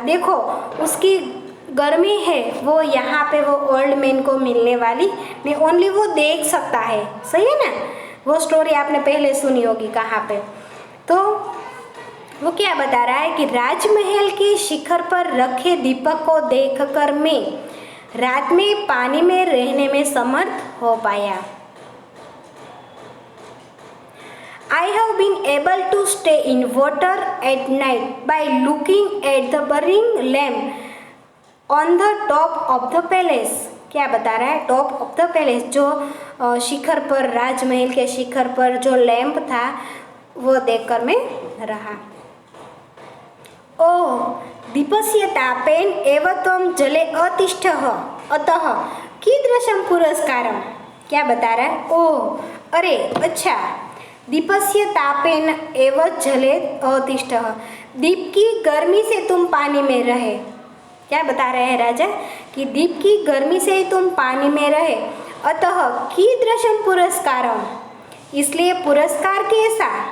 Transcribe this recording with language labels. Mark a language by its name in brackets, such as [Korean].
[Hindi] देखो उसकी गर्मी है वो यहाँ पे वो ओल्ड मैन को मिलने वाली नहीं, ओनली वो देख सकता है, सही है ना। वो स्टोरी आपने पहले सुनी होगी कहाँ पे। तो वो क्या बता रहा है कि राजमहल के शिखर पर रखे दीपक को देखकर मैं रात में पानी में रहने में समर्थ हो पाया। [English] I have been able to stay in water at night by looking at the burning lamp on the top of the palace। [Hindi] क्या बता रहा है, [English] top of the palace, [Hindi] जो शिखर पर, राजमहल के शिखर पर जो लैंप था वो देखकर मैं रहा। [Sanskrit] ओह दीपस्य तापेन एव त्वं जले अतिष्ठः अतः कीदृशं पुरस्कारम। [Hindi] क्या बता रहा है, ओह अरे अच्छा, [Sanskrit] दीपस्य तापेन एव जले अतिष्ठः, [Hindi] दीप की गर्मी से तुम पानी में रहे। क्या बता रहे हैं राजा कि दीप की गर्मी से ही तुम पानी में रहे, [Sanskrit] अतः कीदृशं पुरस्कारम, [Hindi] इसलिए पुरस्कार कैसा।